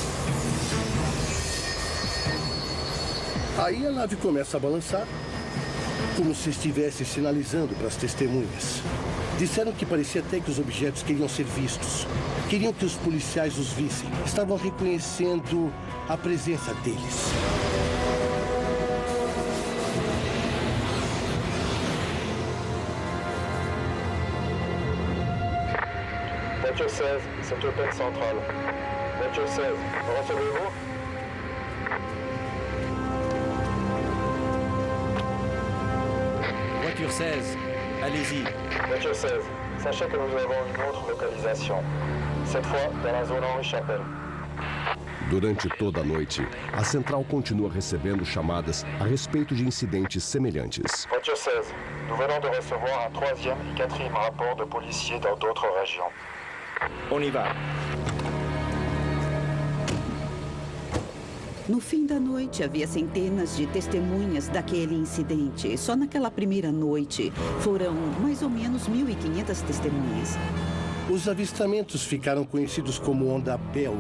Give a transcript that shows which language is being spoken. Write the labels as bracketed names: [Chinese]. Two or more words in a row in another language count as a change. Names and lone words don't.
[Portuguese] Aí a nave começa a balançar, como se estivesse sinalizando para as testemunhas. Disseram que parecia até que os objetos queriam ser vistos. Queriam que os policiais os vissem. Estavam reconhecendo a presença deles. [French] Voiture 16, c'est Open Central. Voiture 16, recevez-vous? Voiture 16, allez-y. Voiture 16, sachez que nous avons une autre localisation. Cette fois, dans la zone Henri Chapelle. [Portuguese] Durante toda a noite, a central continua recebendo chamadas a respeito de incidentes semelhantes. [French] Voiture 16, nous venons de recevoir un 3e et 4e rapport de policiers dans d'autres régions. On y va. [Portuguese] No fim da noite, havia centenas de testemunhas daquele incidente. Só naquela primeira noite, foram mais ou menos 1.500 testemunhas. Os avistamentos ficaram conhecidos como onda belga.